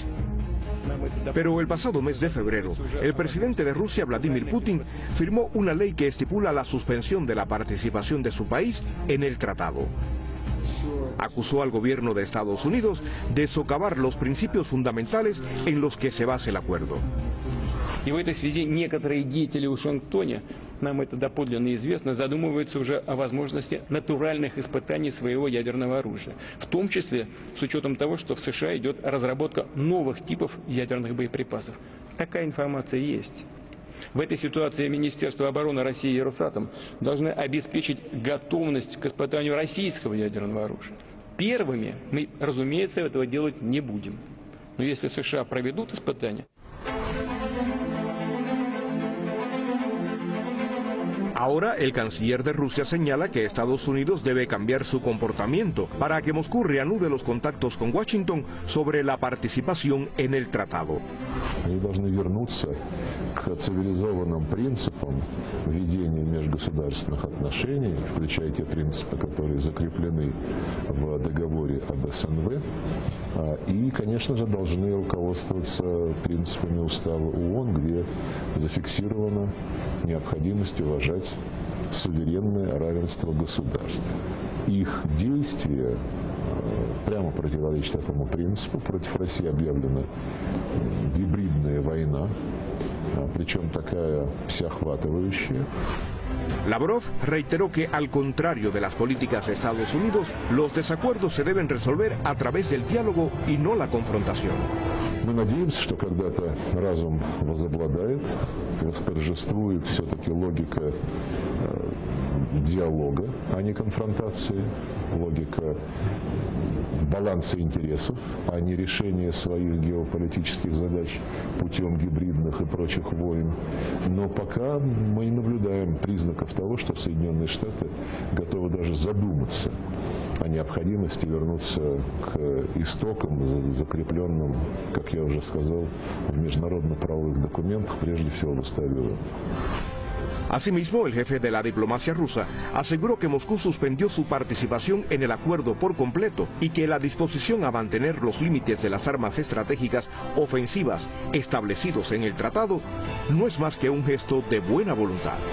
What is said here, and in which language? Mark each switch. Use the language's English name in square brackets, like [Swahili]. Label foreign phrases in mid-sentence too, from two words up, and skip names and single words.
[Spanish] Pero el pasado mes de febrero, el presidente de Rusia, Vladimir Putin, firmó una ley que estipula la suspensión de la participación de su país en el tratado. Acusó al gobierno de Estados Unidos de socavar los principios fundamentales en los que se basa el acuerdo. [Russian] И в этой связи некоторые деятели в Вашингтоне, нам это доподлинно известно, задумываются уже о возможности натуральных испытаний своего ядерного оружия. В том числе с учетом того, что в США идет разработка новых типов ядерных боеприпасов. Такая информация есть. В этой ситуации Министерство обороны России и Росатом должны обеспечить готовность к испытанию российского ядерного оружия. Первыми мы, разумеется, этого делать не будем. Но если США проведут испытания... [Spanish] Ahora el canciller de Rusia señala que Estados Unidos debe cambiar su comportamiento para que Moscú reanude los contactos con Washington sobre la participación en el tratado. [Russian] Они должны вернуться к цивилизованным принципам ведения межгосударственных отношений, включая те принципы, которые закреплены в договоре об СНВ, и, конечно же, должны руководствоваться принципами устава ООН, где зафиксирована необходимость уважать суверенное равенство государств. Их действия прямо противоречат этому принципу. Против России объявлена гибридная война, причем такая всеохватывающая. [Spanish] Lavrov reiteró que, al contrario de las políticas de Estados Unidos, los desacuerdos se deben resolver a través del diálogo y no la confrontación. [Russian] Мы надеемся, что когда-то разум возобладает, восторжествует все-таки логика диалога, а не конфронтации, логика баланса интересов, а не решения своих геополитических задач путем гибридных и прочих войн. Но пока мы не наблюдаем признаков того, что Соединенные Штаты готовы даже задуматься о необходимости вернуться к истокам, закрепленным, как я уже сказал, в международно-правовых документах, прежде всего в Уставе ООН. [Spanish] Asimismo, el jefe de la diplomacia rusa aseguró que Moscú suspendió su participación en el acuerdo por completo y que la disposición a mantener los límites de las armas estratégicas ofensivas establecidos en el tratado no es más que un gesto de buena voluntad.